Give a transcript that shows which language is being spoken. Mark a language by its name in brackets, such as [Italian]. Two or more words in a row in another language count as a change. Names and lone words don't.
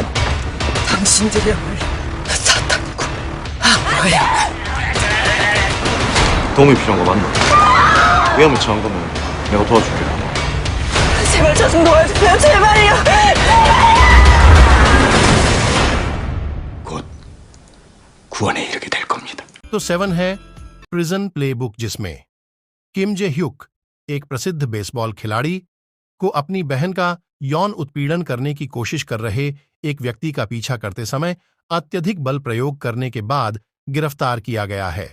[Korean] 당신들이야말로 사탄이고 악마야. 도움이 필요한 거 맞나? 위험에 처한 거면 내가 도와줄게. 제발 저 좀 도와주세요. 제발요. 곧 구원에 이르게 될 겁니다. [Hindi] तो 7 है प्रिजन प्लेबुक, जिसमें किम जे ह्युक एक प्रसिद्ध बेसबॉल खिलाड़ी को अपनी बहन का यौन उत्पीड़न करने की कोशिश कर रहे एक व्यक्ति का पीछा करते समय अत्यधिक बल प्रयोग करने के बाद गिरफ्तार किया गया है।